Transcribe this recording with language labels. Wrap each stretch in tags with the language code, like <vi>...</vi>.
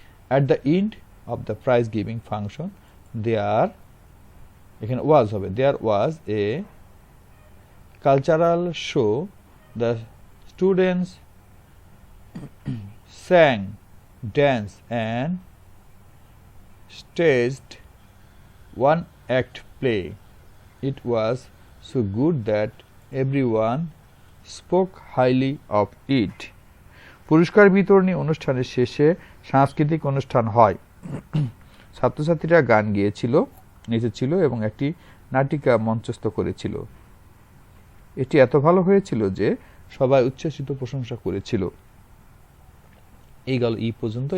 <en>at the end of the prize giving function there,</en> <bn>এখানে ওয়াজ হবে,</bn> <en>There was a cultural show, the students sang, danced and staged one act play. It was so good that everyone spoke highly of it.</en> <bn>পুরস্কার বিতরণী অনুষ্ঠানের শেষে সাংস্কৃতিক অনুষ্ঠান হয়। ছাত্রছাত্রীরা গান গেয়েছিল, নেচেছিল এবং একটি নাটিকা মঞ্চস্থ করেছিল। এটি এত ভালো হয়েছিল যে সবাই উচ্ছ্বসিত প্রশংসা করেছিল। এই গেল ই পর্যন্ত।</bn>